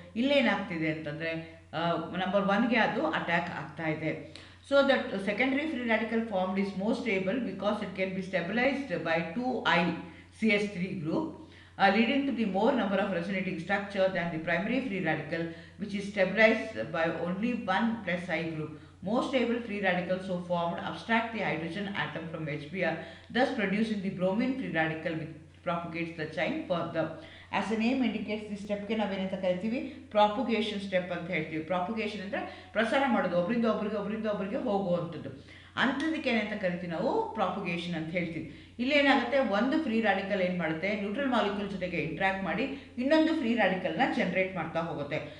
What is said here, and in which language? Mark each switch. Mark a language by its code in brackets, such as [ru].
[kn] ಇಲ್ಲೇನಾಗ್ತಿದೆ ಅಂತಂದರೆ ನಂಬರ್ 1ಗೆ ಅದು ಅಟ್ಯಾಕ್ ಆಗ್ತಾ ಇದೆ. [en] So that secondary free radical formed is more stable because it can be stabilized by 2I CH3 group, leading to the more number of resonating structure than the primary free radical which is stabilized by only 1 plus I group. More stable free radicals so formed abstract the hydrogen atom from HBr, thus producing the bromine free radical which propagates the chain further. As the name indicates, this [kn] ಸ್ಟೆಪ್ಗೆ ನಾವೇನಂತ ಕರಿತೀವಿ, propagation step ಅಂತ ಹೇಳ್ತೀವಿ. Propagation ಅಂದರೆ ಪ್ರಸಾರ ಮಾಡೋದು, ಒಬ್ಬರಿಂದ ಒಬ್ಬರಿಗೆ ಹೋಗುವಂಥದ್ದು. ಅಂಥದಕ್ಕೆ ಏನಂತ ಕರಿತೀವಿ ನಾವು, ಪ್ರಾಪಗೇಷನ್ ಅಂತ ಹೇಳ್ತೀವಿ. ಇಲ್ಲೇನಾಗುತ್ತೆ, ಒಂದು ಫ್ರೀ ರ್ಯಾಡಿಕಲ್ ಏನು ಮಾಡುತ್ತೆ, ನ್ಯೂಟ್ರಲ್ ಮಾಲಿಕ್ಯೂಲ್ ಜೊತೆಗೆ ಇಂಟ್ರಾಕ್ಟ್ ಮಾಡಿ ಇನ್ನೊಂದು ಫ್ರೀ ರ್ಯಾಡಿಕಲ್ನ ಜನರೇಟ್ ಮಾಡ್ತಾ ಹೋಗುತ್ತೆ.